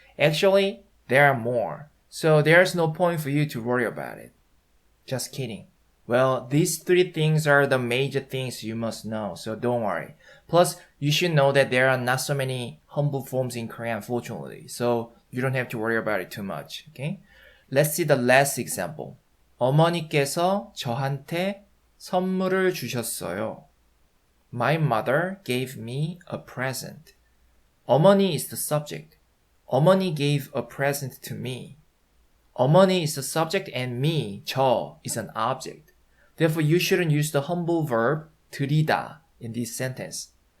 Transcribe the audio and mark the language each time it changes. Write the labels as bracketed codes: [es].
[en] Actually, there are more. So there's no point for you to worry about it. Just kidding. Well, these three things are the major things you must know, so don't worry. Plus, you should know that there are not so many humble forms in Korean, fortunately, so you don't have to worry about it too much, okay? Let's see the last example. [ko] 어머니께서 저한테 선물을 주셨어요. [en] My mother gave me a present. 어머니 is the subject. 어머니 gave a present to me. 어머니 is the subject and me, 저, is an object. Therefore, you shouldn't use the humble verb 드리다 in this sentence.